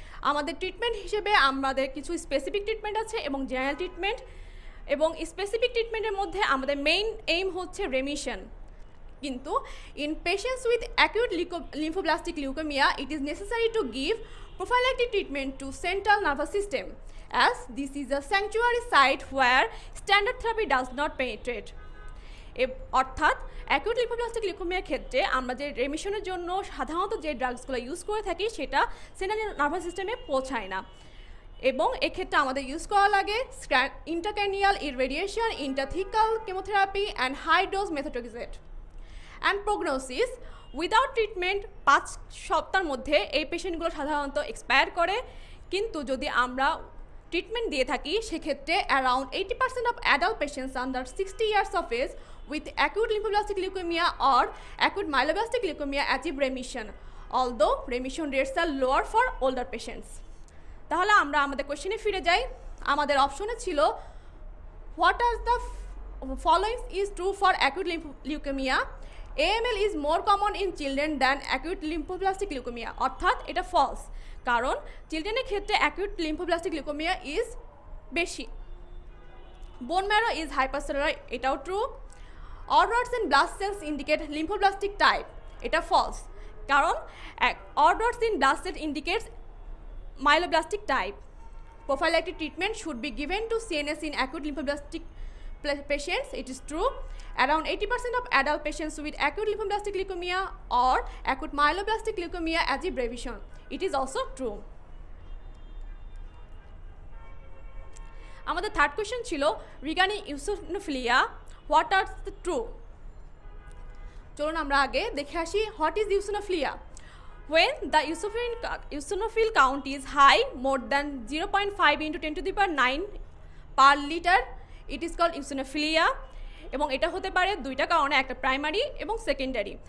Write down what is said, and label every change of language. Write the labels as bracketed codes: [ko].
[bn] আমাদের ট্রিটমেন্ট হিসেবে আমাদের কিছু স্পেসিফিক ট্রিটমেন্ট আছে এবং জেনারেল ট্রিটমেন্ট, এবং স্পেসিফিক ট্রিটমেন্টের মধ্যে আমাদের মেইন এইম হচ্ছে রেমিশন। [en] কিন্তু in patients with acute lymphoblastic leukaemia it is necessary to give prophylactic treatment to central nervous system as this is a sanctuary site where standard therapy does not penetrate. [bn] অর্থাৎ acute lymphoblastic লিউকেমিয়ার ক্ষেত্রে আমরা যে রেমিশনের জন্য সাধারণত যে ড্রাগসগুলো use করে থাকি সেটা সেন্ট্রাল নার্ভাস সিস্টেমে পৌঁছায় না, এবং এক্ষেত্রে আমাদের ইউজ করা লাগে ইন্টারক্যানিয়াল ইররেডিয়েশন, ইন্টারথিকাল chemotherapy and high dose methotrexate. [en] and prognosis, without treatment [bn] 5 সপ্তাহের মধ্যে এই পেশেন্টগুলো সাধারণত এক্সপায়ার করে, কিন্তু যদি আমরা ট্রিটমেন্ট দিয়ে থাকি সেক্ষেত্রে [en] Around 80% of adult patients under 60 years of age with acute lymphoblastic leukemia or acute myeloblastic leukemia achieve remission, although remission rates are lower for older patients. [bn] তাহলে আমরা আমাদের কোশ্চেনে ফিরে যাই। আমাদের অপশনে ছিল [en] what are the following is true for acute leukemia? AML is more common in children than acute lymphoblastic leukemia, [bn] অর্থাৎ এটা ফলস, কারণ চিলড্রেনের ক্ষেত্রে [en] acute lymphoblastic leukemia is বেশি। Bone marrow is hypercellular, [bn] এটাও true. [en] All rods in blood cells indicate lymphoblastic type, [bn] এটা false, কারণ [en] all rods in blood cells indicates myeloblastic type. Prophylactic treatment should be given to CNS in acute lymphoblastic patients, it is true. Around 80% of adult patients with acute lymphoblastic leukemia or acute myeloblastic leukemia achieve remission, it is also true. [bn] আমাদের third question ছিল [en] Regarding eosinophilia, what are the true. [bn] চলুন আমরা আগে দেখে আসি [en] What is eosinophilia. When the eosinophil count is high, more than 0.5 into 10 to the power 9 per liter, it is called eosinophilia. [bn] এবং এটা হতে পারে দুইটা কারণে, একটা প্রাইমারি এবং সেকেন্ডারি।